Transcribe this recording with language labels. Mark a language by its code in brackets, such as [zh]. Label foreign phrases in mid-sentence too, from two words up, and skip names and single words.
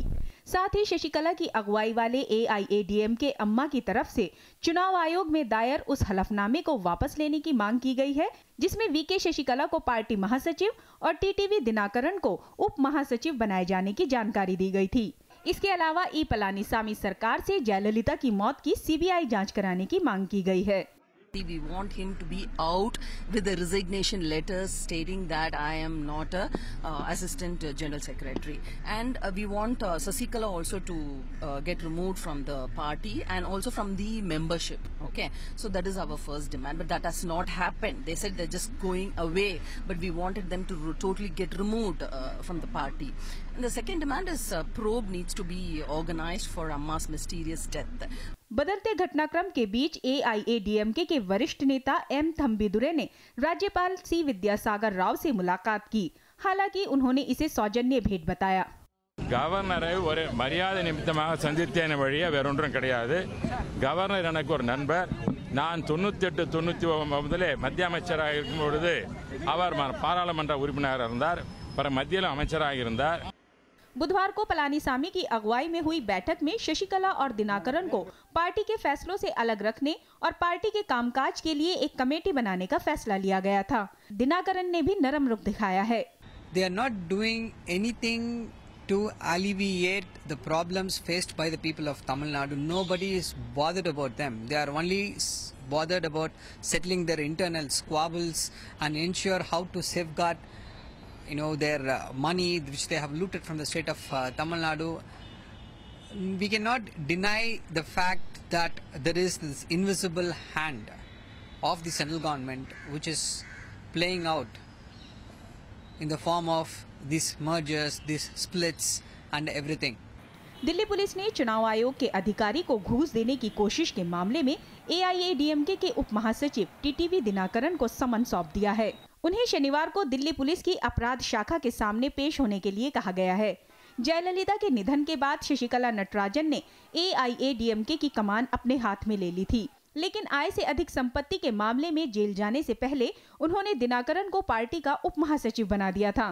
[hi] साथ ही शशिकला की अगुवाई वाले एआईएडीएमके अम्मा की तरफ से चुनाव आयोग में दायर उस हलफनामे को वापस लेने की मांग की गई है, जिसमें वीके शशिकला को पार्टी महासचिव और टीटीवी दिनाकरन को उप महासचिव बनाए जाने की जानकारी दी गई थी। इसके अलावा ई पलानीसामी सरकार से जयललिता की मौत की सीबीआई जांच कराने की मांग की गई है। [en] We want him to be out with a resignation letter stating that I am not a assistant general secretary, and we want Sasikala also to get removed from the party and also from the membership. Okay, so that is our first demand, but that has not happened. They said they're just going away, but we wanted them to totally get removed from the party. And the second demand is probe needs to be organized for Amma's mysterious death. [hi] बदलते घटनाक्रम के बीच एआईएडीएमके के वरिष्ठ नेता एम थम्बिदुरै ने राज्यपाल सी विद्यासागर राव से मुलाकात की। हालांकि उन्होंने इसे सौजन्य भेंट बताया। [ta] கவர்னரை ஒரு மரியாதை நிமித்தமாக சந்தித்தேன் வழியே வேறொன்றும் கிடையாது. கவர்னர் எனக்கு ஒரு நண்பர். நான் 98-99 முதலே மத்திய அமைச்சராக இருக்கும் பொழுது அவர் பாராளுமன்ற உறுப்பினராக இருந்தார். பிற மத்தியில் அமைச்சராக இருந்தார்। [hi] बुधवार को पलानीसामी की अगुवाई में हुई बैठक में शशिकला और दिनाकरन को पार्टी के फैसलों से अलग रखने और पार्टी के कामकाज के लिए एक कमेटी बनाने का फैसला लिया गया था। दिनाकरन ने भी नरम रुख दिखाया है। [en] They are not doing anything to alleviate the problems faced by the people of Tamil Nadu. Nobody is bothered about them. They are only bothered about settling their internal squabbles and ensure how to safeguard their money which they have looted from the state of Tamil Nadu. We cannot deny the fact that there is this invisible hand of the central government which is playing out in the form of these mergers, these splits and everything. [hi] दिल्ली पुलिस ने चुनाव आयोग के अधिकारी को घूस देने की कोशिश के मामले में एआईएडीएमके के उप महासचिव टीटीवी दिनाकरन को समन सौंप दिया है। उन्हें शनिवार को दिल्ली पुलिस की अपराध शाखा के सामने पेश होने के लिए कहा गया है। जयललिता के निधन के बाद शशिकला नटराजन ने एआईएडीएमके की कमान अपने हाथ में ले ली थी, लेकिन आय से अधिक संपत्ति के मामले में जेल जाने से पहले उन्होंने दिनाकरन को पार्टी का उप महासचिव बना दिया था।